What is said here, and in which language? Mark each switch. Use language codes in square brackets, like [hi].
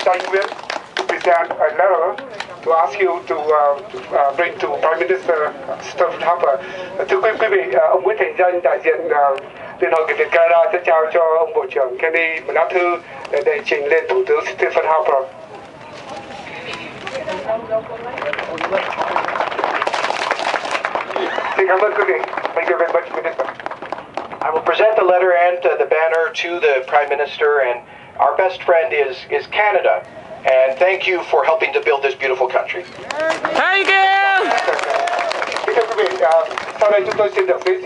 [en] Chai Nguyen to present a letter to ask you to bring to Prime Minister Stephen Harper. [vi] Thưa quý vị, ông Nguyễn Thành Dân, đại diện Liên hội Người Việt Canada sẽ trao cho ông Bộ trưởng Kenny một lá thư để đệ trình lên Thủ tướng Stephen Harper. Xin cảm ơn quý vị. [en] Thank you very much, Minister. I will present the letter and the banner to the Prime Minister, and our best friend is Canada. And thank you for helping to build this beautiful country. Thank you! [vi] Kính thưa quý vị, sau đây chúng tôi xin được giới thiệu